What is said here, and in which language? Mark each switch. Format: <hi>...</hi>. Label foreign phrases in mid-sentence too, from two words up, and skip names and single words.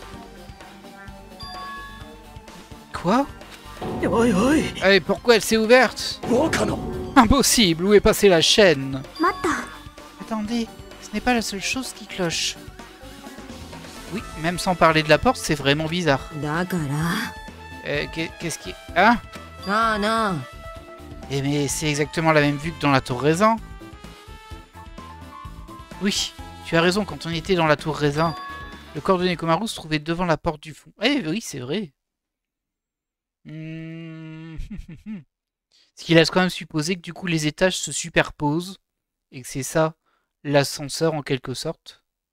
<fr>Quoi?</fr> <ja>Oi</ja> <fr>Eh, pourquoi elle s'est ouverte?</fr> <ja>他の</ja> <fr>Impossible, où est passée la chaîne?</fr> <ja>待った</ja> <fr>Attendez, ce n'est pas la seule chose qui cloche. Oui, même sans parler de la porte, c'est vraiment bizarre.</fr> <ja>だから</ja> <fr>Qu'est-ce qui... Hein?</fr> <ja>なあなあ</ja> <fr>Eh mais c'est exactement la même vue que dans la tour raisin. Oui, tu as raison, quand on était dans la tour raisin, le corps de Nekomaru se trouvait devant la porte du fond. Eh oui, c'est vrai. Ce qui laisse quand même supposer que du coup les étages se superposent et que c'est ça l'ascenseur en quelque sorte.</fr>